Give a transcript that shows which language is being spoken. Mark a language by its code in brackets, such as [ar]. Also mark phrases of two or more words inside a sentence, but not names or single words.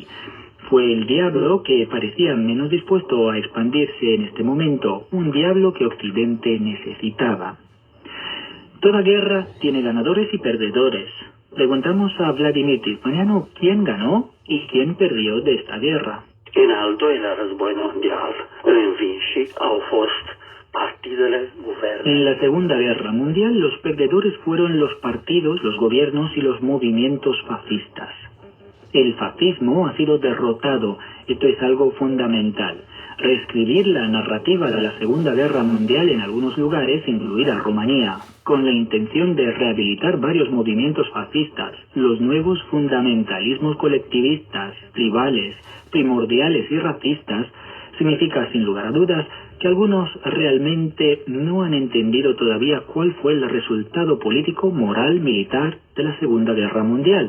[es] Fue el diablo que parecía menos dispuesto a expandirse en este momento, un diablo que Occidente necesitaba. Toda guerra tiene ganadores y perdedores. Preguntamos a Vladimir Tismaneanu quién ganó y quién perdió de esta guerra. [ro] În al doilea război mondial, învinși au fost partidele, guverne. [es] En la Segunda Guerra Mundial, los perdedores fueron los partidos, los gobiernos y los movimientos fascistas. El fascismo ha sido derrotado. Esto es algo fundamental. Reescribir la narrativa de la Segunda Guerra Mundial en algunos lugares, incluida Rumanía, con la intención de rehabilitar varios movimientos fascistas, los nuevos fundamentalismos colectivistas, tribales, primordiales y racistas, significa sin lugar a dudas que algunos realmente no han entendido todavía cuál fue el resultado político, moral, militar de la Segunda Guerra Mundial.